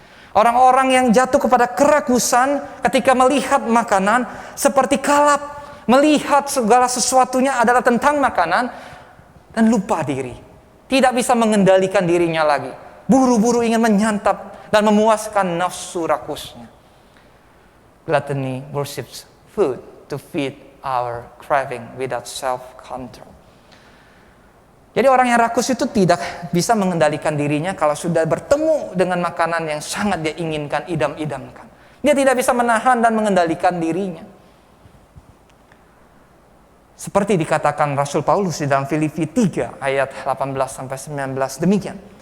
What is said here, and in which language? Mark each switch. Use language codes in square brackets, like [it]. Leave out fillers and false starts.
[id] Orang-orang yang jatuh kepada kerakusan ketika melihat makanan seperti kalap, melihat segala sesuatunya adalah tentang makanan dan lupa diri. Tidak bisa mengendalikan dirinya lagi. Buru-buru ingin menyantap dan memuaskan nafsu rakusnya. [en] Gluttony worships food to feed our craving without self-control. [id] Jadi orang yang rakus itu tidak bisa mengendalikan dirinya kalau sudah bertemu dengan makanan yang sangat dia inginkan, idam-idamkan. Dia tidak bisa menahan dan mengendalikan dirinya. Seperti dikatakan Rasul Paulus di dalam Filipi 3 ayat 18-19 demikian.